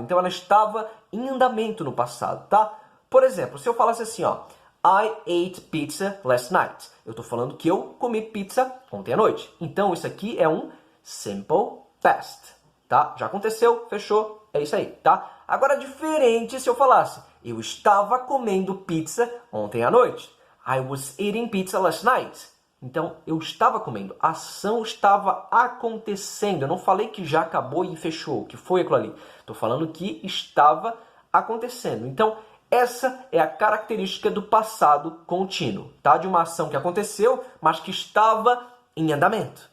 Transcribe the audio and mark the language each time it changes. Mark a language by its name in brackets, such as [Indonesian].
[Portuguese] Então ela estava em andamento no passado, tá? Por exemplo, se eu falasse assim, ó, [English] I ate pizza last night. [Portuguese] Eu estou falando que eu comi pizza ontem à noite. Então isso aqui é um Simple Past, tá? Já aconteceu, fechou, é isso aí, tá? Agora diferente se eu falasse, eu estava comendo pizza ontem à noite. [English] I was eating pizza last night. [Portuguese] Então, eu estava comendo. A ação estava acontecendo. Eu não falei que já acabou e fechou, que foi aquilo ali. Estou falando que estava acontecendo. Então, essa é a característica do passado contínuo, tá? De uma ação que aconteceu, mas que estava em andamento.